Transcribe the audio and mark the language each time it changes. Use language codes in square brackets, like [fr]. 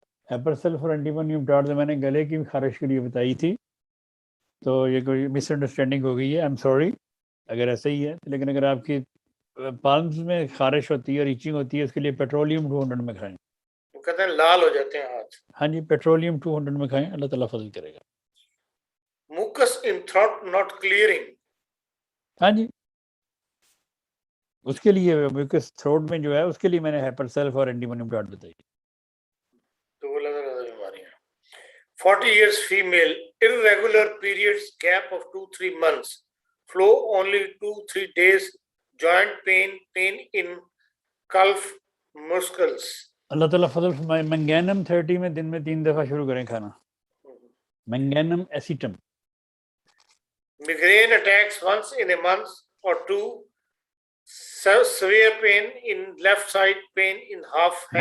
[ur] ہیپر سلف اور اینٹیمونیم ٹاٹ میں نے گلے کی خارش کے لیے بتائی تھی, تو یہ کوئی مس انڈرسٹینڈنگ ہو گئی ہے, [en] I am sorry [ur] اگر ایسا ہی ہے. لیکن اگر آپ کی پالمز میں خارش ہوتی ہے اور ایچنگ ہوتی ہے, اس کے لیے پیٹرولیم 200 میں کھائیں. وہ کہتے ہیں لال ہو جاتے ہیں ہاتھ. ہاں جی, پیٹرولیم 200 میں کھائیں, اللہ تعالیٰ فضل کرے گا. [en] mucus in throat not clearing. [ur] ہاں جی, اس کے لیے میوکس تھروٹ میں جو ہے اس کے لیے میں نے ہیپر سیلف اور اینٹیمونیم ٹاٹ بتائی. تو وہ الگ الگ بیماریاں. [en] 40 years female, irregular periods, gap of 2-3 months, flow only 2-3 days, joint pain, pain in calf muscles. [ur] اللہ تعالیٰ فضل فرمائے. منگینم 30 میں دن میں 3 دفعہ شروع کریں کھانا, منگینم ایسیٹم. [en] Migraine attacks once in a month or two, severe pain in left side, pain in half head.